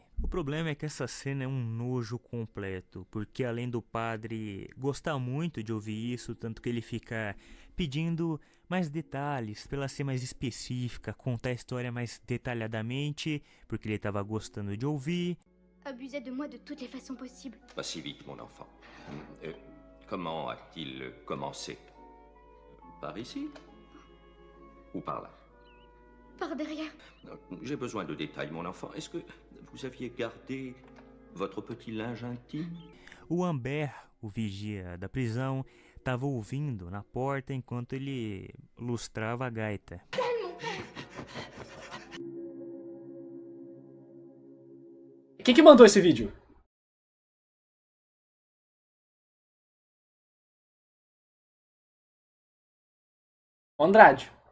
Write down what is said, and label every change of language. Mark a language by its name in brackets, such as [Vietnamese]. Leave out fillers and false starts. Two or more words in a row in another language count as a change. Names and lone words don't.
[Portuguese] O problema é que essa cena é um nojo completo, porque além do padre gostar muito de ouvir isso, tanto que ele fica pedindo mais detalhes, pra ela ser mais específica, contar a história mais detalhadamente, porque ele estava gostando de ouvir. [French] Abusait de moi de toutes les façons possibles. Pas si vite, mon enfant. Comment a-t-il commencé? Par ici? Ou par là? Par derrière. J'ai besoin de détails, mon enfant. Est-ce que vous aviez gardé votre petit linge intime? [Portuguese] O Ambert, o vigia da prisão, estava ouvindo na porta enquanto ele lustrava a gaita. Quem que mandou esse vídeo? O Andrade.